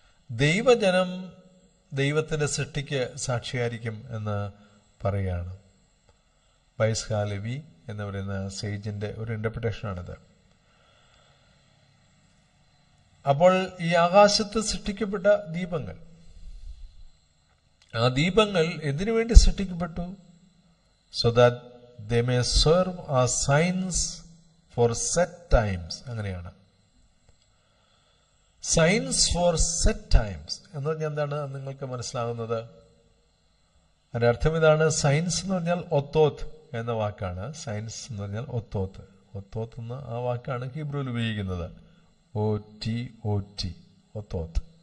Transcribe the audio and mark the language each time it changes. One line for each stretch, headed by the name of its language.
Malayalam: ദൈവജനം ദൈവത്തിന്റെ സൃഷ്ടിക്ക് സാക്ഷിയായിരിക്കും എന്ന് പറയുകയാണ്. ബൈസ് ഹാ ലെവി എന്ന് പറയുന്ന സേജിന്റെ ഒരു ഇന്റർപ്രിട്ടേഷനാണിത്. അപ്പോൾ ഈ ആകാശത്ത് സൃഷ്ടിക്കപ്പെട്ട ദീപങ്ങൾ, ആ ദീപങ്ങൾ എന്തിനു വേണ്ടി സൃഷ്ടിക്കപ്പെട്ടു?
English: So that they may serve as signs for set times.
Malayalam: അങ്ങനെയാണ്, സൈൻസ് ഫോർ സെറ്റ് ടൈംസ് എന്ന് പറഞ്ഞാൽ എന്താണ് നിങ്ങൾക്ക് മനസ്സിലാകുന്നത്? അതിന്റെ അർത്ഥം ഇതാണ്. സയൻസ് എന്ന് പറഞ്ഞാൽ ഒത്തോത്ത് എന്ന വാക്കാണ്. സയൻസ് എന്ന് പറഞ്ഞാൽ ഒത്തോത്ത്. ഒത്തോത്ത് എന്ന ആ വാക്കാണ് ഹീബ്രുവിൽ ഉപയോഗിക്കുന്നത്. OTOT, ഒത്തോത്ത്.